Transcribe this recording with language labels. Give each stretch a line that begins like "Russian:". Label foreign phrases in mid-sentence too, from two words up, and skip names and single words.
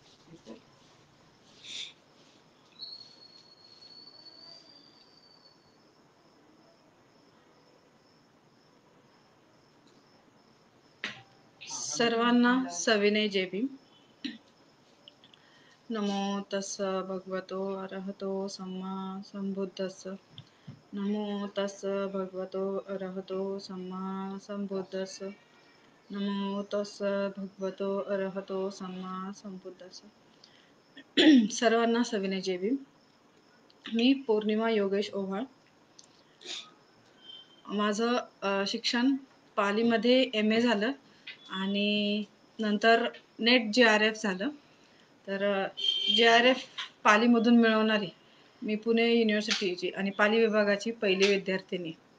Marathi: सर्वांना सविनय जय भीम.
Pali: नमो तस्स भगवतो अरहतो सम्मा संबुद्धस्स. नमो तस्स भगवतो अरहतो सम्मा संबुद्धस्स. नमो तस्स भगवतो अरहतो सम्मा संबुद्धस्स.
Marathi: सर्वांना सविनय जय भीम. मी पौर्णिमा योगेश ओव्हाळ. माझं शिक्षण पालीमध्ये MA झालं आणि नंतर नेट JRF झालं. तर JRF पालीमधून मिळवणारी मी पुणे युनिव्हर्सिटीची आणि पाली विभागाची पहिली विद्यार्थिनी.